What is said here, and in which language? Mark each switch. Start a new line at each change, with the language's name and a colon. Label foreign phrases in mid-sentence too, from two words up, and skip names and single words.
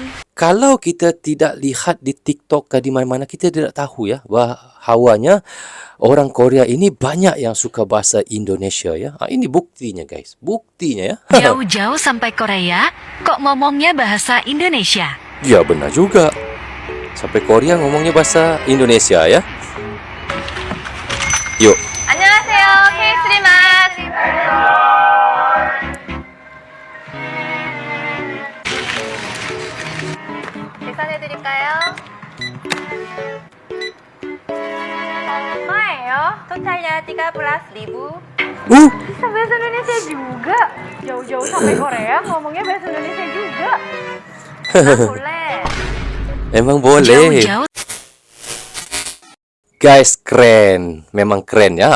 Indonesian: Kalau kita tidak lihat di TikTok ke di mana-mana, kita tidak tahu ya bahwanya orang Korea ini banyak yang suka bahasa Indonesia ya. Ini buktinya guys, buktinya ya. Jauh-jauh sampai Korea, kok ngomongnya bahasa Indonesia? Ya benar juga. Sampai Korea ngomongnya bahasa Indonesia ya. Yuk.
Korean: 안녕하세요. K3맛. 계산해드릴까요? 얼마예요? 토탈nya 13.000.
Indonesian: Bisa bahasa Indonesia juga. Jauh-jauh sampai Korea ngomongnya bahasa Indonesia juga. boleh. Emang boleh. Jauh-jauh Guys, keren. Memang keren ya.